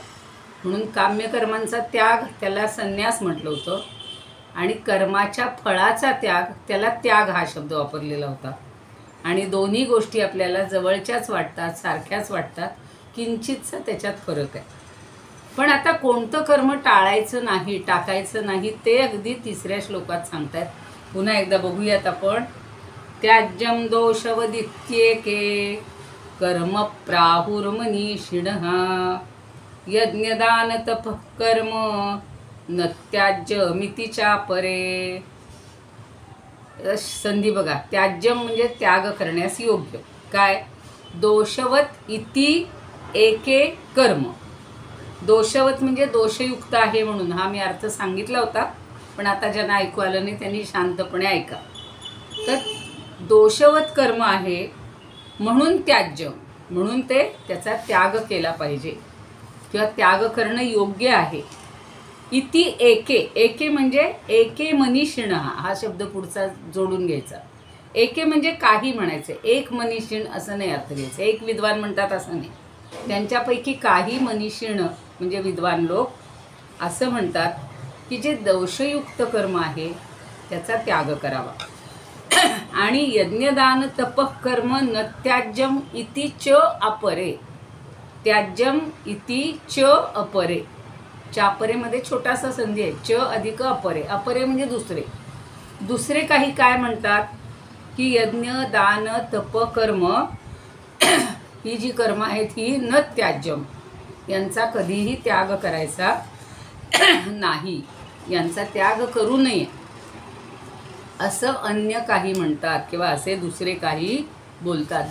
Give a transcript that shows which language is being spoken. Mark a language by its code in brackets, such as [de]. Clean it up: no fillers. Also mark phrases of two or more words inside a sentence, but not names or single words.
[mr] म्हणून काम्यकर्मांचा त्याग त्याला संन्यास म्हटलं होतं आणि कर्माच्या फळाचा त्याग त्याला त्याग हा शब्द वापरलेला होता. आणि दोन्ही गोष्टी आपल्याला जवळच्याच वाटतात, सारख्याच वाटतात, किंचितचा त्याच्यात फरक आहे. पण आता कोणतं कर्म टाळायचं नाही, टाकायचं नाही, ते अगदी तिसऱ्या श्लोकात सांगतात. पुन्हा एकदा बघूयात आपण. [sa] त्याज्यं दोषवदित्येके कर्म प्राहुर्मनीषिणः यज्ञदान तपः कर्म न त्याज्यमिति चापरे. [mr] संधी बघा. त्याज्यम म्हणजे त्याग करण्यास योग्य. काय? [sa] दोषवत इति एके कर्म. [mr] दोषवत म्हणजे दोषयुक्त आहे म्हणून. हा मी अर्थ सांगितला होता, पण आता ज्यांना ऐकू आलं नाही त्यांनी शांतपणे ऐका. तर दोषवत कर्म आहे म्हणून त्याज्य, म्हणून ते त्याचा त्याग केला पाहिजे किंवा त्याग करणं योग्य आहे. [sa] इति एके. [mr] एके म्हणजे [sa] एके मनीषिण, [mr] हा शब्द पुढचा जोडून घ्यायचा. एके म्हणजे काही म्हणायचं, एक मनीषिण असं नाही अर्थ घ्यायचं. एक विद्वान म्हणतात असं नाही. त्यांच्यापैकी काही मनीषिण म्हणजे विद्वान लोक असं म्हणतात की जे दोषयुक्त कर्म आहे त्याचा त्याग करावा. [sa] आणि यज्ञदान तपः कर्म न त्याज्यम इति च अपरे. त्याज्यम इति च अपरे. [mr] चापरेमध्ये छोटासा संधी आहे, च अधिक अपरे. अपरे म्हणजे दुसरे. दुसरे काही काय म्हणतात की यज्ञ, दान, तप, कर्म ही जी कर्म आहेत ही [sa] न त्याज्यम, [mr] यांचा कधीही त्याग करायचा नाही, यांचा त्याग करू नये असं अन्य काही म्हणतात, किंवा असे दुसरे काही बोलतात.